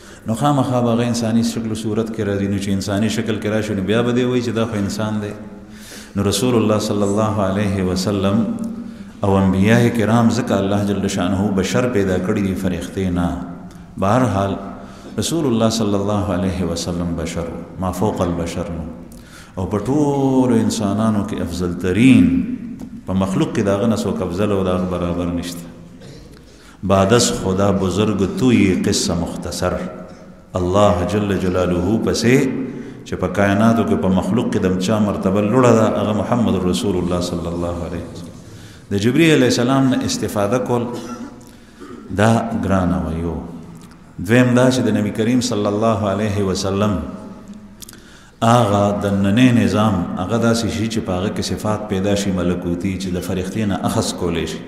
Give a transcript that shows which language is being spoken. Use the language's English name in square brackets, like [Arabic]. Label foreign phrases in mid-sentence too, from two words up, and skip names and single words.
[Pashto] نو خامخا به هغه انساني شکل و صورت کې راځي. نو چې انساني شکل کې راشي نو بیا به دی وایي چې دا خو انسان دی. نو رسول الله [Arabic] صلی الله علیه وسلم [Pashto] او انبیاء کرام ځکه الله [Arabic] جل شانه [Pashto] بشر پیدا کړي دي فرښتې نه. بهرحال رسول الله [Arabic] صلی الله علیه وسلم [Pashto] بشر [Arabic] ما فوق البشر [Pashto] نو او په ټولو انسانانو کې افضل ترین په مخلوق کې د هغه نه څوک افضل او د هغه برابر نشته. [Persian] بعد از خدا بزرگ توی قصه مختصر [Pashto] الله [Arabic] جل جلاله [Pashto] پسې چې په کائناتو کې په مخلوق کې د چا مرتبه لوړه ده هغه محمد رسول الله [Arabic] صلی الله علیه وسلم. [Pashto] د جبرئیل [Arabic] علیه السلام [Pashto] نه استفاده کول دا ګرانه وایو. دویم دا چې د نبی کریم [Arabic] صلی الله علیه وسلم [Pashto] هغه د نننې نظام هغه داسې شي چې په هغه کې صفات پیدا شي ملکوتی چې د فرښتې نه اخذ کولی شي.